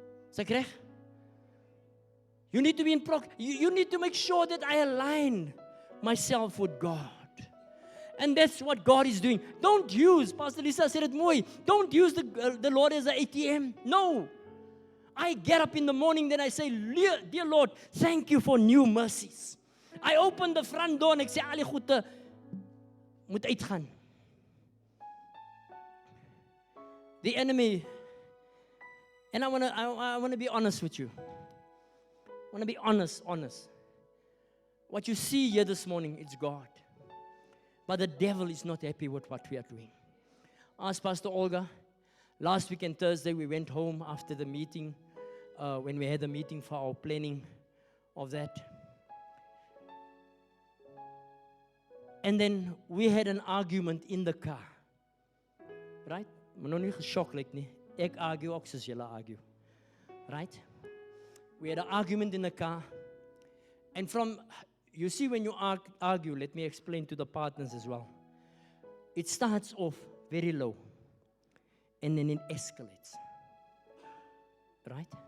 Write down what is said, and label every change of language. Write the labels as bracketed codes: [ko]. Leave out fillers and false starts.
[en] Is that correct? You need to be you need to make sure that I align myself with God. And that's what God is doing. Don't use, Pastor Lisa said it mooi, don't use the Lord as an ATM. No. I get up in the morning, then I say, Dear Lord, thank you for new mercies. I open the front door and [af] ek sê, al die goede moet uitgaan. [en] The enemy, and I want to be honest with you. I want to be honest. What you see here this morning, it's God. But the devil is not happy with what we are doing. Ask Pastor Olga. Last week on Thursday, we went home after the meeting, when we had the meeting for our planning of that. And then we had an argument in the car. Right? [af] Maar nou nie geshock like nie. Ek argue ook soos julle argue. [en] Right? We had an argument in the car. And you see, when you argue, let me explain to the partners as well. It starts off very low. And then it escalates. Right?